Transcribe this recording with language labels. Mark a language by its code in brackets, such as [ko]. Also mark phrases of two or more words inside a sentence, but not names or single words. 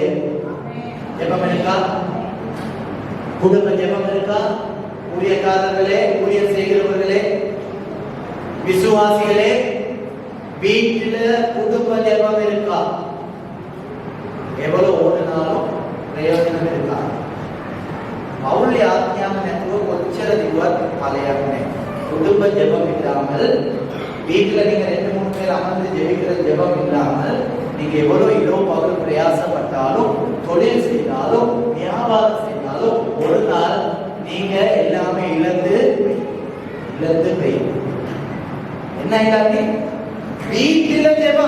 [ta] ஜெபம் இருக்கா? குடும்ப ஜெபம் இருக்கா? ஊழியக்காரர்களே, ஊழியர் செய்கிறவர்களே, விசுவாசிகளே, வீட்டில குடும்ப ஜெபம் இருக்கா? எவ்வளவு ஓடினாலும் பிரயோஜனம் இருக்கா? [si] பவுல் ආඥාව නැතුව කොච්චර දිවුවත් ඵලයක් නැහැ. [ta] குடும்ப ஜெபம் இல்லாமல் வீட்டுல நீங்க 2-3 பேர் அமர்ந்து ஜெபிக்கிற ஜெபம் இல்லாமல் நீங்க எவ்வளவு இரோ பகல் பிரயாசப்பட்டாலும், தொழில் செய்தாலும், வியாபாரம் செய்தாலும் ஒரு நாள் நீங்க எல்லாமே இழந்து போய் என்ன இல்லாட்டி வீட்டில ஜெபம்.